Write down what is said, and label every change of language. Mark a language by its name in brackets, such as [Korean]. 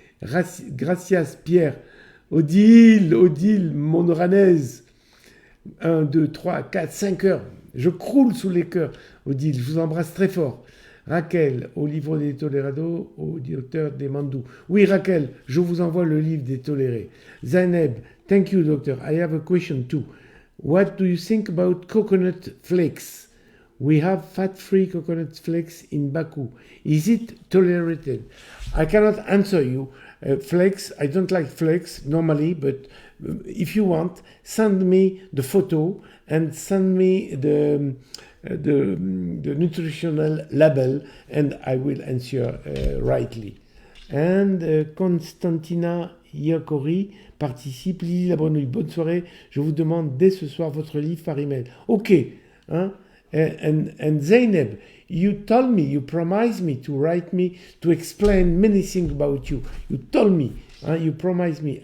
[French] Gracias Pierre. Odile, mon oranaise. 1, 2, 3, 4, 5 heures. Je croule sous les cœurs. Odile, je vous embrasse très fort. Raquel, au livre des Tolérado, au docteur des Mandou. Oui, Raquel, je vous envoie le livre des tolérés. [English] Zaineb, thank you, doctor. I have a question too. What do you think about coconut flakes? We have fat-free coconut flakes in Baku. Is it tolerated? I cannot answer you. Flakes, I don't like flakes normally, but if you want, send me the photo and send me the nutritional label, and I will answer rightly. [French] And Constantina Iacori participe. Lily la Grenouille, bonne soirée. Je vous demande dès ce soir votre livre par email. Ok. Hein? [English] And Zainab, you told me, you promised me to write me, to explain many things about you. You told me, you promised me.